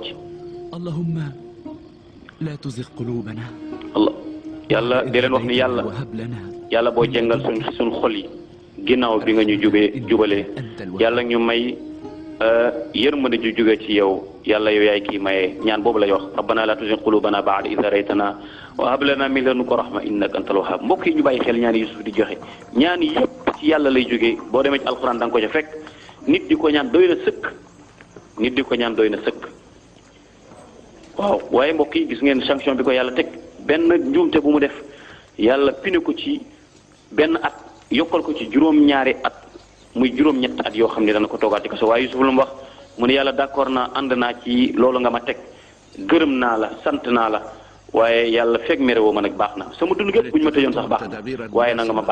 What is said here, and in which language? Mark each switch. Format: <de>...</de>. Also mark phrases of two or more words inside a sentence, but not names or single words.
<wo>Allah yàlla di leen wax ni yàlla boo jëngal suñ xol yi ginnaaw bi nga ñu jubalee yàlla ñu may yërmande ju jóge ci yow yàlla yow yaay kii maye ñaan boobu lay wax</wo> <ar>ربنا لا تزغ قلوبنا بعد إذ هديتنا وهب لنا من لدنك رحمة إنك أنت الوهاب</ar> <wo>mbokk yi ñu bàyyi xel ñaan Yuusuf di joxe ñaan yëpp ci yàlla lay jógee boo demee ci alxuraan da nga ko ca fekk nit di ko ñaan doy na sëkk nit di ko ñaan doy na sëkk waaw waaye mbokk yi gis ngeen sanction bi ko yàlla teg benn njuumte bu mu def yàlla pine ko ci benn at yokkal ko ci juróom-ñaari at muy juróom-ñett at yoo xam ne dana ko toogaat ci kaso waaye Yuusuf lu mu wax mu ne yàlla d'accord naa ànd naa ci loolu nga ma teg gërëm naa la sant naa la waaye yàlla fekk mere woo ma nag baax na sama dund gépp bu ñu ma tëjoon sax baax na waaye na nga ma</wo>